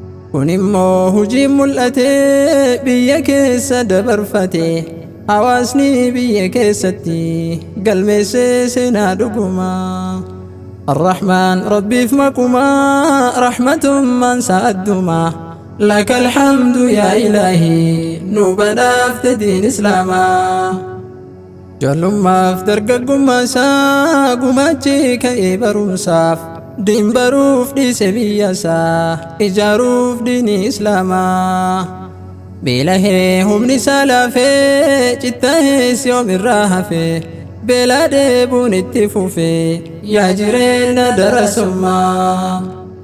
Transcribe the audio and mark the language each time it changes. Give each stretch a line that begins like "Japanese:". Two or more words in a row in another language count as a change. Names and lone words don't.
Oromo: Kun immoo hujii mul'ate biyya keessa dabarfate, hawaasni biyya keessatti galmeessee seenaa dhuguma. Arrahmaan Rabbiif makuma, rahmatummaan sa'adduma.
Arabic: لك الحمد يا إلهي،
Oromo: nu badhaafte diin Islaamaa. Ijoollummaaf dargaggummaa isaa gumaachi ka'ee barumsaaf, diin baruuf dhiise biyya isaa, ijaaruuf diinii Islaamaa. Beelahee humni isaa laafee, cittahees yoom irraa hafee, beelaa deebuun itti fufee, yaa jireenya darasummaa.